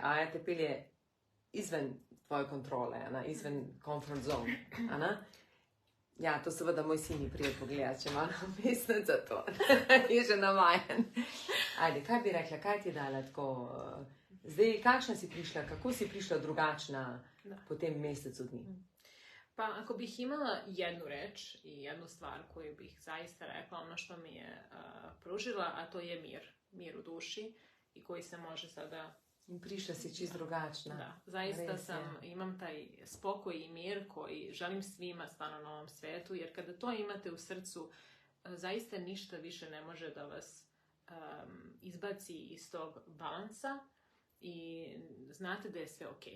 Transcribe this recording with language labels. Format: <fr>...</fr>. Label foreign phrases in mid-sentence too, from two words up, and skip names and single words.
<sl>Aja te pelje izven tvoje kontrole, izven</sl> <en>comfort zone.</en> <sl>Ja, to seveda moj sin je prijel pogledati, če malo mesec za to. Je že navajen. Ajde, kaj bi rekla, kaj ti je dala tako? Zdaj, kakšna si prišla, kako si prišla drugačna po tem mesecu dni?</sl> <sr>Pa ako bih imala jednu reč i jednu stvar koju bih zaista rekla, ono što mi je pružila, a to je mir. Mir u duši i koji se može sada...</sr> <sl>I prišla si čist drugačna.</sl> <sr>Da, zaista imam taj spokoj i mir koji želim svima stvarno na ovom svetu, jer kada to imate u srcu, zaista ništa više ne može da vas izbaci iz tog balansa i znate da je sve okej.</sr>